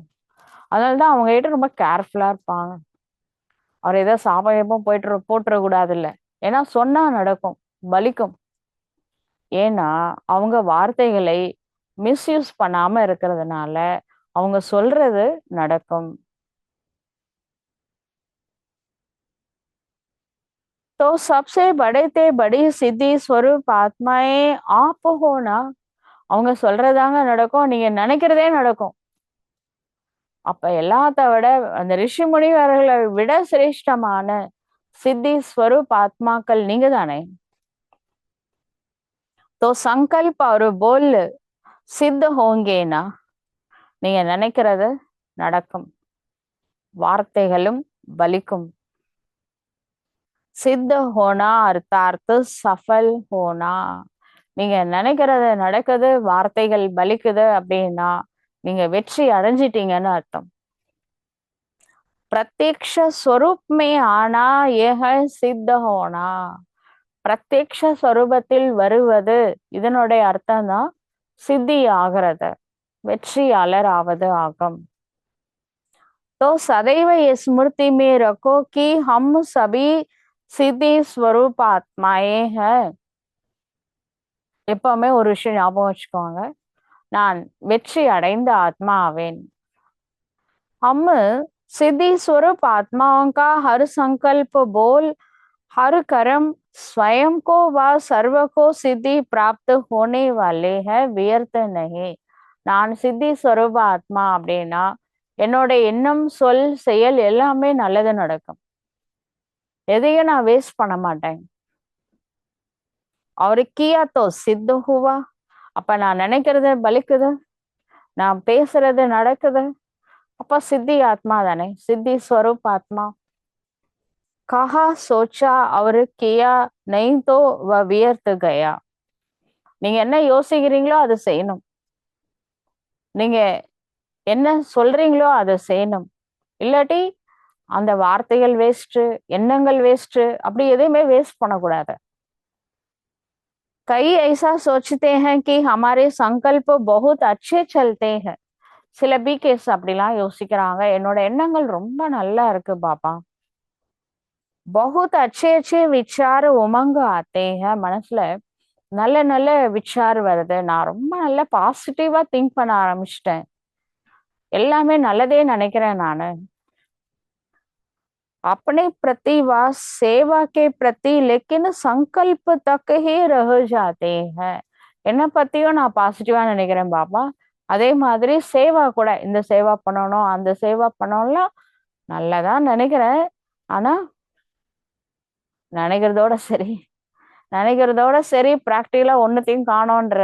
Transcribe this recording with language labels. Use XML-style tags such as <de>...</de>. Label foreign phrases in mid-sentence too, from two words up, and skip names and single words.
<ta>அதனாலதான் அவங்க கிட்ட ரொம்ப கேர்ஃபுல்லா இருப்பாங்க. அவர் ஏதோ சாபம் போட்டுறக்கூடாது இல்ல, ஏன்னா சொன்னா நடக்கும், பலிக்கும். ஏன்னா அவங்க வார்த்தைகளை மிஸ்யூஸ் பண்ணாம இருக்கிறதுனால அவங்க சொல்றது நடக்கும்.</ta> <hi>तो सबसे बड़े ते बड़ी सिद्धि स्वरूप आत्माएं आप होना.</hi> <ta>அவங்க சொல்றதாங்க நடக்கும், நீங்க நினைக்கிறதே நடக்கும். அப்ப எல்லாத்த விட அந்த ரிஷி முனிவர்களை விட சிரேஷ்டமான சித்தி ஸ்வரூப் ஆத்மாக்கள் நீங்க தானே.</ta> <hi>तो संकल्प और बोल सिद्ध होंगे ना.</hi> <ta>நீங்க நினைக்கிறது நடக்கும், வார்த்தைகளும் பலிக்கும்.</ta> <hi>सिद्ध होना अर्थात सफल होना.</hi> <ta>நீங்க நினைக்கிறது நடக்குது, வார்த்தைகள் பலிக்குது அப்படின்னா நீங்க வெற்றி அடைஞ்சிட்டீங்கன்னு அர்த்தம்.</ta> <hi>प्रत्यक्ष स्वरूप में आना एक सिद्ध होना.</hi> <ta>பிரத்யக்ஷ ஸ்வரூபத்தில் வருவது, இதனுடைய அர்த்தம் தான் சித்தி ஆகிறது, வெற்றியாளர் ஆவது ஆகும்.</ta> <hi>तो सदैव ये स्मृति में रखो कि हम सभी सिद्धि स्वरूप आत्माएँ है.</hi> <ta>எப்பவுமே ஒரு விஷயம் ஞாபகம் வச்சுக்கோங்க, நான் வெற்றி அடைந்த ஆத்மா ஆவேன்.</ta> <hi>हम सिद्धि स्वरूप आत्माओं का हर संकल्प बोल हर कर्म स्वयं को व सर्व को सिद्धि प्राप्त होने वाले हैं, व्यर्थ नहीं.</hi> <ta>நான் சித்தி ஸ்வரூப ஆத்மா அப்படின்னா என்னோட எண்ணம் சொல் செயல் எல்லாமே நல்லது நடக்கும், எதையும் நான் வேஸ்ட் பண்ண மாட்டேன்.</ta> <hi>और किया तो सिद्ध हुआ.</hi> <ta>அப்ப நான் நினைக்கிறது பலிக்குது, நான் பேசுறது நடக்குது, அப்ப சித்தி ஆத்மா தானே, சித்தி ஸ்வரூப் ஆத்மா.</ta> <hi>कहा सोचा और किया नहीं तो वह व्यर्थ गया.</hi> <ta>நீங்க என்ன யோசிக்கிறீங்களோ அதை செய்யணும், நீங்க என்ன சொல்றீங்களோ அதை செய்யணும். இல்லாட்டி அந்த வார்த்தைகள் வேஸ்ட், எண்ணங்கள் வேஸ்ட், அப்படி எதையுமே வேஸ்ட் பண்ணக்கூடாது.</ta> <hi>कई ऐसा सोचते हैं कि हमारे संकल्प बहुत अच्छे चलते हैं.</hi> <ta>சில பிகேஸ் அப்படிலாம் யோசிக்கிறாங்க, என்னோட எண்ணங்கள் ரொம்ப நல்லா இருக்கு பாப்பா,</ta> <hi>बहुत अच्छे अच्छे विचार उमंग आते हैं.</hi> <ta>மனசுல நல்ல நல்ல விச்சார் வருது, நான் ரொம்ப நல்ல</ta> <en>positively think</en> <ta>பண்ண ஆரம்பிச்சிட்டேன், எல்லாமே நல்லதே நினைக்கிறேன் நானு.</ta> <hi>अपने प्रति व सेवा के प्रति लेकिन संकल्प तक ही रह जाते हैं.</hi> <ta>என்ன பத்தியும் நான் பாசிட்டிவா நினைக்கிறேன் பாப்பா, அதே மாதிரி சேவா கூட, இந்த சேவா பண்ணணும் அந்த சேவா பண்ணணும்லாம் நல்லதா நினைக்கிறேன், ஆனா நினைக்கிறதோட சரி, நினைக்கிறதோட சரி பிராக்டிக்கலா ஒன்னுத்தையும் காணோன்ற.</ta>